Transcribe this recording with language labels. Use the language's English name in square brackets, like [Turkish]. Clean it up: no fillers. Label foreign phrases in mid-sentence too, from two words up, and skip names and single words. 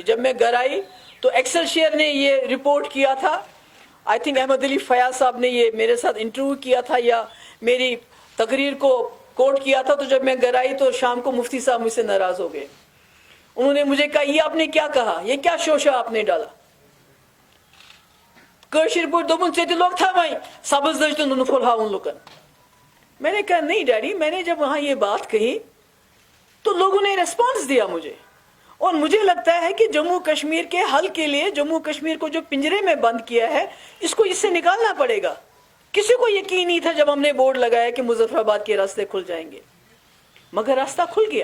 [Urdu] جب میں گھر آئی تو ایکسل شیئر نے یہ رپورٹ کیا تھا، [English] I think [Urdu] احمد علی فیاض صاحب نے یہ میرے ساتھ انٹرویو کیا تھا یا میری تقریر کو کوٹ کیا تھا۔ تو جب میں گھر آئی تو شام کو مفتی صاحب مجھ سے ناراض ہو گئے، انہوں نے مجھے کہا یہ آپ نے کیا کہا، یہ کیا شوشہ آپ نے ڈالا، [Kashmiri] کٲشِر پٲٹھۍ دوٚپُن ژےٚ تہِ لوگ تھاوٕنۍ سبز دٔج تہٕ نُنہٕ پھوٚل ہاوُن لُکن۔ [Urdu] میں نے کہا نہیں ڈیڈی، میں نے جب وہاں یہ بات کہی تو لوگوں نے ریسپانس دیا مجھے، اور مجھے لگتا ہے کہ جموں کشمیر کے حل کے لیے، جموں کشمیر کو جو پنجرے میں بند کیا ہے، اس کو اس سے نکالنا پڑے گا۔ کسی کو یقین نہیں تھا جب ہم نے بورڈ لگایا کہ مظفر آباد کے راستے کھل جائیں گے، مگر راستہ کھل گیا۔